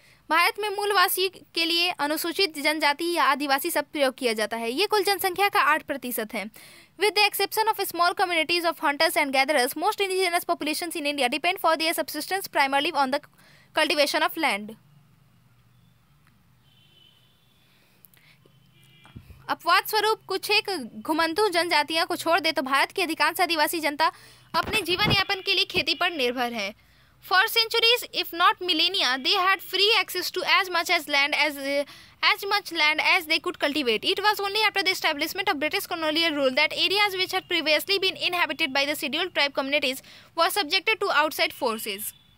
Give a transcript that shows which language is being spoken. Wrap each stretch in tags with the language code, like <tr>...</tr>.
<hi>भारत में मूलवासी के लिए अनुसूचित जनजाति या आदिवासी शब्द प्रयोग किया जाता है। ये कुल जनसंख्या का 8% है।</hi> <en>With the exception of small communities of hunters and gatherers, most indigenous populations in India depend for their subsistence primarily on the cultivation of land.</en> <hi>अपवाद स्वरूप कुछ एक घुमंतु जनजातियों को छोड़ दे तो भारत की अधिकांश आदिवासी जनता अपने जीवन यापन के लिए खेती पर निर्भर है।</hi> <en>For centuries, if not millennia, they had free access to as much land as they could cultivate. It was only after the establishment of British colonial rule that areas which had previously been inhabited by the scheduled tribe communities were subjected to outside forces.</en>